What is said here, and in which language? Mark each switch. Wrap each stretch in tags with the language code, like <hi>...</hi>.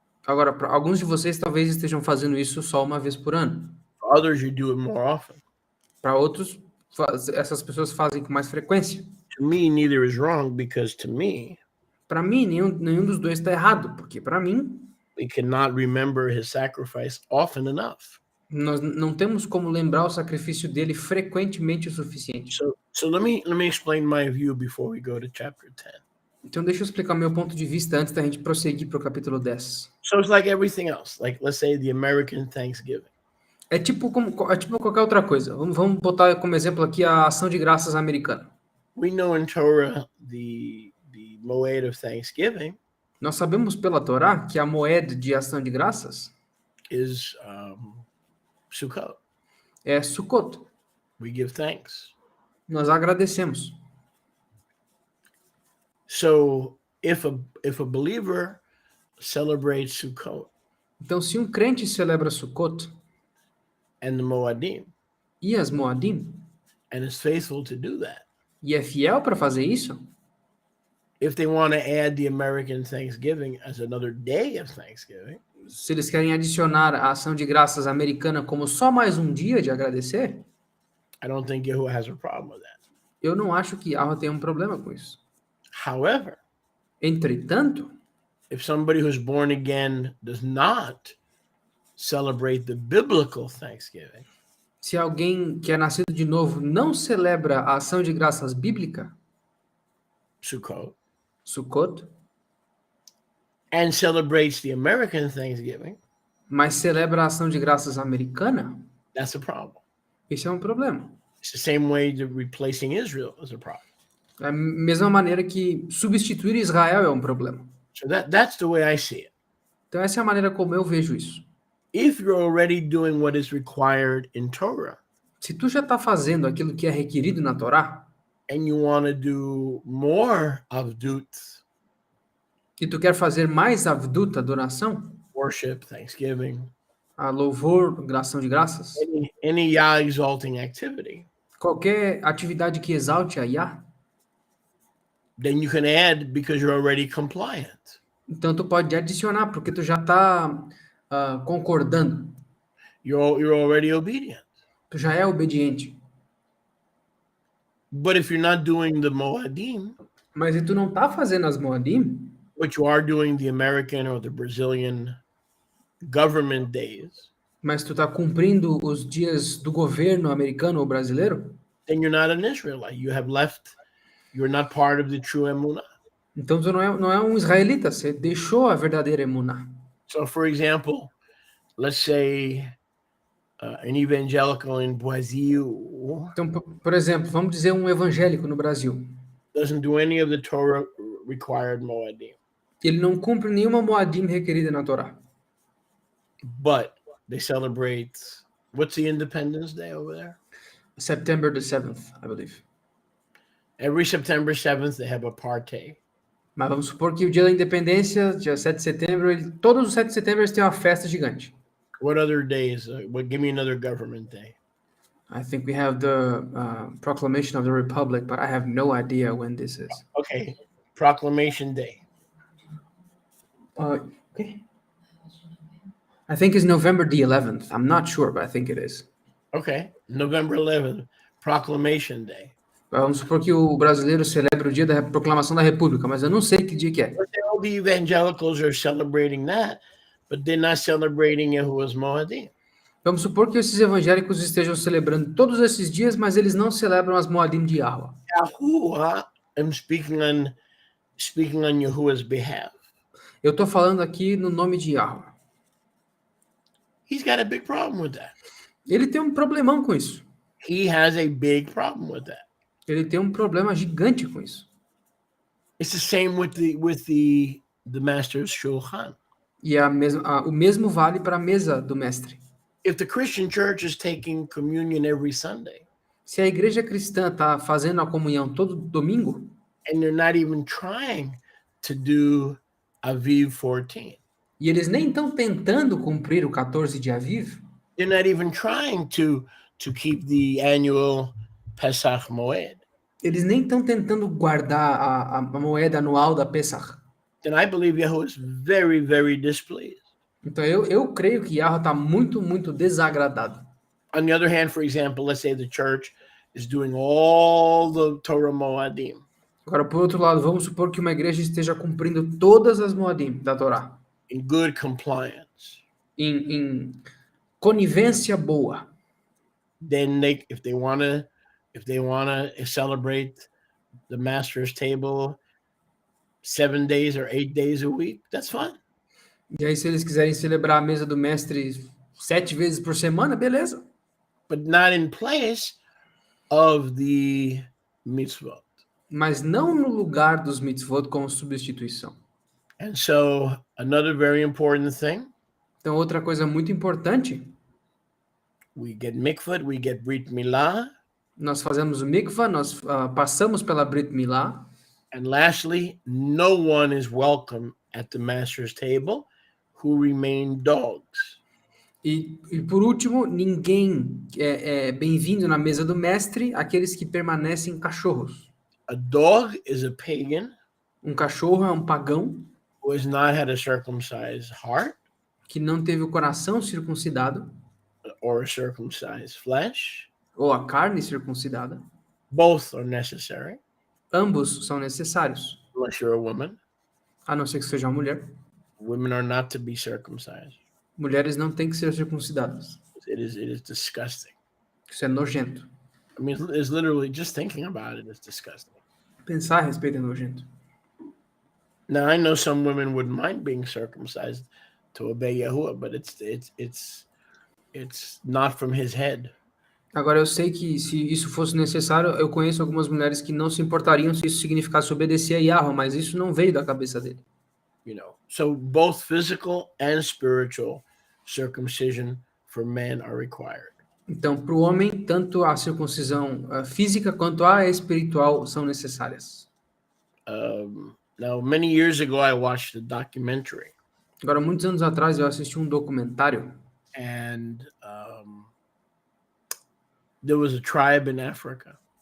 <pt>Agora, para alguns de vocês talvez estejam fazendo isso só uma vez por ano.</pt> <en>For others, you do it more often.</en> <pt>Para outros, essas pessoas fazem com mais frequência.</pt> <en>To me, neither is wrong, because to me,</en> <pt>para mim, nenhum dos dois está errado, porque para mim,</pt> <en>we cannot remember his sacrifice often enough.</en> <pt>Nós não temos como lembrar o sacrifício dele frequentemente o suficiente.</pt> <en>So let me explain my view before we go to chapter 10.</en> <pt>Então deixa eu explicar meu ponto de vista antes da gente prosseguir para o capítulo 10.</pt> <en>So it's like everything else, like let's say the American Thanksgiving.</en> <pt>É tipo qualquer outra coisa. Vamos botar como exemplo aqui a ação de graças americana.</pt> <en>We know in Torah the moed of Thanksgiving.</en> <pt>Nós sabemos pela Torá que a moed de ação de graças</pt> <en>is Sukkot.</en> <pt>É Sukkot.</pt> <en>We give thanks.</en> <pt>Nós agradecemos.</pt> <en>So if a believer celebrates Sukkot.</en> <pt>Então se um crente celebra Sukkot</pt> <en>and the Moadim.</en> <pt>E as Moadim.</pt> <en>And is faithful to do that.</en> <pt>E é fiel para fazer isso.</pt> <en>If they want to add the American Thanksgiving as another day of Thanksgiving.</en> <pt>se eles querem adicionar a ação de graças americana como só mais um dia de agradecer,</pt> <en>I don't think Yahuwah has a problem with that.</en> <pt>eu não acho que Yahweh tem um problema com isso.</pt> <en>However,</en> <pt>Entretanto,</pt> <en>if somebody who's born again does not celebrate the biblical Thanksgiving,</en> <pt>se alguém que é nascido de novo não celebra a ação de graças bíblica,</pt> <en>Sukkot,</en> <pt>Sukkot,</pt> <en>and celebrates the American Thanksgiving,</en> <pt>mas celebra a ação de graças americana,</pt> <en>that's a problem.</en> <pt>isso é um problema.</pt> <en>It's the same way that replacing Israel is a problem.</en> <pt>Da mesma maneira que substituir Israel é um problema.</pt> <en>So that's the way I see it.</en> <pt>Então essa é a maneira como eu vejo isso.</pt> <en>If you're already doing what is required in Torah,</en> <pt>Se tu já está fazendo aquilo que é requerido na Torá,</pt> <en>and you want to do more avdut,</en> <pt>e tu quer fazer mais avdut, adoração,</pt> <en>worship, thanksgiving,</en> <pt>a louvor, ação de graças,</pt> <en>any Yah exalting activity,</en> <pt>qualquer atividade que exalte a Yah,</pt> <en>then you can add because you're already compliant.</en> <pt>então tu pode adicionar, porque tu já está concordando,</pt> <en>You're already obedient.</en> <pt>tu já é obediente.</pt> <en>But if you're not doing the Moadim,</en> <pt>Mas se tu não está fazendo as Moadim,</pt> <en>but you are doing the American or the Brazilian government days,</en> <pt>mas tu está cumprindo os dias do governo americano ou brasileiro,</pt> <en>then you're not an Israelite. You're not part of the true Emunah.</en> <pt>então tu não é um israelita, você deixou a verdadeira emuná.</pt> <en>So, for example, let's say an evangelical in Brazil</en> <pt>Então, por exemplo, vamos dizer um evangélico no Brasil.</pt> <en>doesn't do any of the Torah required Moadim,</en> <pt>Ele não cumpre nenhuma Moadim requerida na Torá.</pt> <en>but they celebrate, what's the Independence Day over there? September the 7th, I believe. Every September 7th, they have a party.</en> <pt>Mas vamos supor que o dia da independência, dia 7 de setembro, todos os 7 de setembro eles têm uma festa gigante.</pt> <en>What other days? Give me another government day. I think we have the Proclamation of the Republic, but I have no idea when this is. Okay, Proclamation Day. Okay. I think it's November the 11th. I'm not sure, but I think it is. Okay, November 11th, Proclamation Day.</en> <pt>Vamos supor que o brasileiro celebra o dia da proclamação da República, mas eu não sei que dia que é.</pt> <en>All the evangelicals are celebrating that, but they're not celebrating Yahuwah's Moadim.</en> <pt>Vamos supor que esses evangélicos estejam celebrando todos esses dias, mas eles não celebram as Moadim de Yahweh.</pt> <en>Yahuwah, I'm speaking on Yahuwah's behalf.</en> <pt>Eu estou falando aqui no nome de Yahweh.</pt> <en>He's got a big problem with that.</en> <pt>Ele tem um problemão com isso.</pt> <en>He has a big problem with that.</en> <pt>Ele tem um problema gigante com isso.</pt> <en>It's the same with the master's shulchan.</en> <pt>E o mesmo vale para a mesa do mestre.</pt> <en>If the Christian church is taking communion every Sunday,</en> <pt>se a igreja cristã está fazendo a comunhão todo domingo,</pt> <en>and they're not even trying to do Aviv 14,</en> <pt>e eles nem estão tentando cumprir o 14 de Aviv,</pt> <en>they're not even trying to keep the annual Pesach Moed,</en> <pt>eles nem estão tentando guardar a moeda anual da Pesach,</pt> <en>then I believe Yahuwah is very, very displeased.</en> <pt>então eu creio que Yahweh está muito, muito desagradado.</pt> <en>On the other hand, for example, let's say the church is doing all the Torah Moadim.</en> <pt>Agora, por outro lado, vamos supor que uma igreja esteja cumprindo todas as Moadim da Torá.</pt> <en>In good compliance.</en> <pt>Em conivência boa.</pt> <en>Then if they want to celebrate the master's table 7 days or 8 days a week, that's fine.</en> <pt>E aí, se eles quiserem celebrar a mesa do mestre 7 vezes por semana, beleza.</pt> <en>But not in place of the mitzvot.</en> <pt>Mas não no lugar dos mitzvot como substituição.</pt> <en>And so, another very important thing.</en> <pt>Então, outra coisa muito importante.</pt> <en>We get mikvah, we get brit milah.</en> <pt>Nós fazemos o mikvah, nós passamos pela brit milah.</pt> <en>And lastly, no one is welcome at the master's table who remain dogs.</en> <pt>E por último, ninguém é bem-vindo na mesa do mestre, aqueles que permanecem cachorros.</pt> <en>A dog is a pagan.</en> <pt>Um cachorro é um pagão.</pt> <en>Who has not had a circumcised heart.</en> <pt>que não teve o coração circuncidado,</pt> <en>or circumcised flesh.</en> <pt>ou a carne circuncidada.</pt> <en>Both are necessary,</en> <pt>Ambos são necessários,</pt> <en>unless you're a woman.</en> <pt>a não ser que seja uma mulher.</pt> <en>Women are not to be circumcised.</en> <pt>Mulheres não têm que ser circuncidadas.</pt> <en>It is disgusting.</en> <pt>Isso é nojento.</pt> <en>I mean, it's literally just thinking about it is disgusting.</en> <pt>Pensar a respeito é nojento.</pt> <en>Now I know some women wouldn't mind being circumcised to obey Yahuwah, but it's not from his head.</en> <pt>Agora, eu sei que se isso fosse necessário, eu conheço algumas mulheres que não se importariam se isso significasse obedecer a Yahweh, mas isso não veio da cabeça dele.</pt> <en>You know, so both physical and spiritual circumcision for men are required.</en> <pt>Então, para o homem, tanto a circuncisão física quanto a espiritual são necessárias.</pt> <en>Now, many years ago, I watched a documentary,</en> <pt>Agora, muitos anos atrás, eu assisti um documentário</pt> <en>and there was a tribe in Africa.</en>